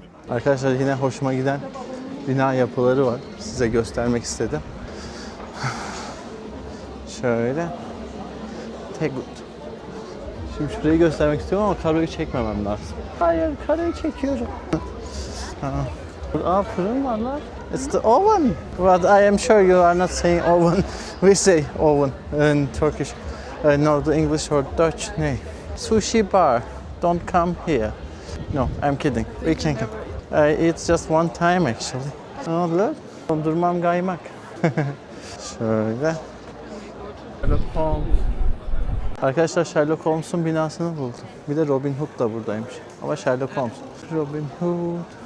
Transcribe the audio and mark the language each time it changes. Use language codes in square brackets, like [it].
[tr] Arkadaşlar yine hoşuma giden bina yapıları var. Size göstermek istedim. Şöyle. Tegut. Şimdi şurayı göstermek istiyorum ama karoyu çekmemem lazım. Hayır, karoyu çekiyorum. Fırın var lan. [en] It's the oven. But I am sure you are not saying oven. We say oven in Turkish. No, the English or Dutch name. Sushi bar. Don't come here. No, I'm kidding. We can come. It's just one time actually. Oh look. [tr] Dondurmam kaymak. Şöyle. Telefon. Arkadaşlar Sherlock Holmes'un binasını buldum. Bir de Robin Hood da buradaymış. Ama Sherlock Holmes. Robin Hood.